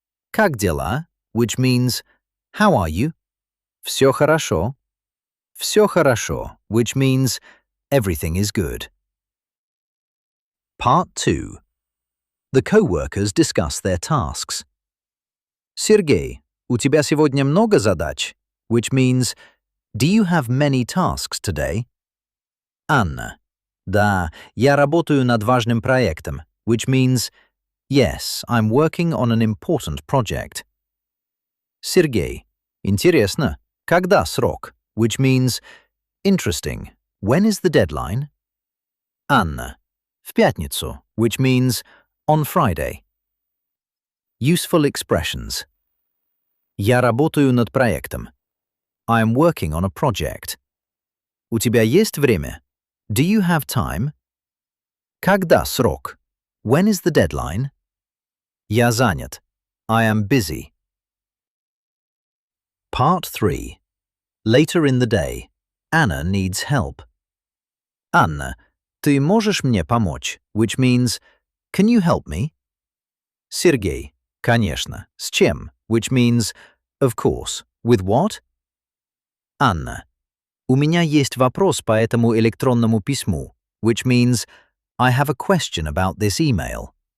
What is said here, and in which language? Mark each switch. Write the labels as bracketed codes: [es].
[ru] Как дела, [en] which means, how are you? [ru] Все хорошо. Все хорошо, [en] which means, everything is good. Part 2. The co-workers discuss their tasks. [ru] Sergey, у тебя сегодня много задач? [en] Which means, do you have many tasks today? Anna. [ru] Да, я работаю над важным проектом, [en] which means, yes, I'm working on an important project. [ru] Sergey. Интересно. Когда срок? [en] Which means, interesting. When is the deadline? Anna. [ru] В пятницу, [en] which means, on Friday. Useful expressions. [ru] Я работаю над проектом. [en] I am working on a project. [ru] У тебя есть время? [en] Do you have time? [ru] Когда срок? [en] When is the deadline? [ru] Я занят. [en] I am busy. Part 3. Later in the day, Anna needs help. [ru] Anna, ты можешь мне помочь? [en] Which means, can you help me? Sergey. [ru] Конечно. С чем? [en] Which means, of course. With what? Anna. [ru] У меня есть вопрос по этому электронному письму, [en] which means, I have a question about this email.